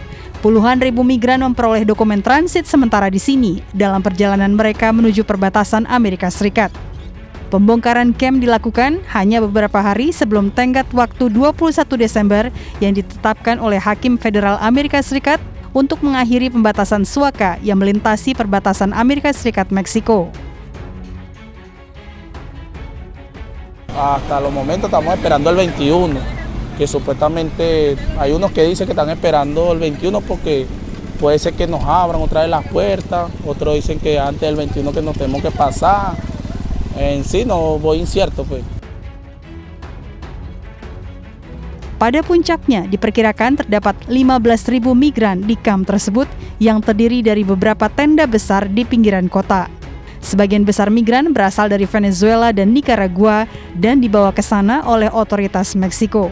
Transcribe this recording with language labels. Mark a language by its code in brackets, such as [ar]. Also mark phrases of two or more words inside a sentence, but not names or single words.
[id] Puluhan ribu migran memperoleh dokumen transit sementara di sini dalam perjalanan mereka menuju perbatasan Amerika Serikat. Pembongkaran camp dilakukan hanya beberapa hari sebelum tenggat waktu 21 Desember yang ditetapkan oleh Hakim Federal Amerika Serikat untuk mengakhiri pembatasan suaka yang melintasi perbatasan Amerika Serikat-Meksiko. [es] Hasta los momentos estamos esperando el 21, que supuestamente hay unos que dicen que están esperando el 21 porque puede ser que nos abran otra vez las puertas, otros dicen que antes del 21 que nos tenemos que pasar. En sí no voy incierto pues. [id] Pada puncaknya diperkirakan terdapat 15.000 migran di kamp tersebut yang terdiri dari beberapa tenda besar di pinggiran kota. Sebagian besar migran berasal dari Venezuela dan Nicaragua dan dibawa ke sana oleh otoritas Meksiko.